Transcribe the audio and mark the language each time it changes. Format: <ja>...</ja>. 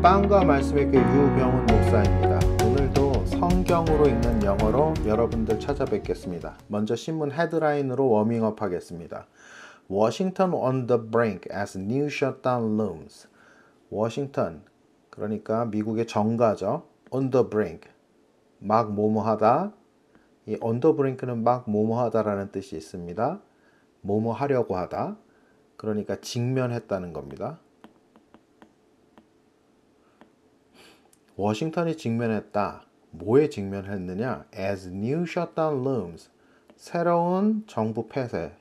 <ko>빵과 말씀의 교회 유병훈 목사입니다. 오늘도 성경으로 읽는 영어로 여러분들 찾아뵙겠습니다. 먼저 신문 헤드라인으로 워밍업 하겠습니다.</ko> <en>Washington on the brink as new shutdown looms.</en> <ko>워싱턴, 그러니까 미국의 정가죠.</ko> <en>on the brink,</en> <ko>막 뭐뭐하다. 이</ko> <en>on the brink</en> <ko>는 막 뭐뭐하다라는 뜻이 있습니다. 뭐뭐하려고 하다. 그러니까 직면했다는 겁니다. 워싱턴이 직면했다. 뭐에 직면했느냐?</ko> <en>As new shutdown looms.</en> <ko>새로운 정부 폐쇄.</ko>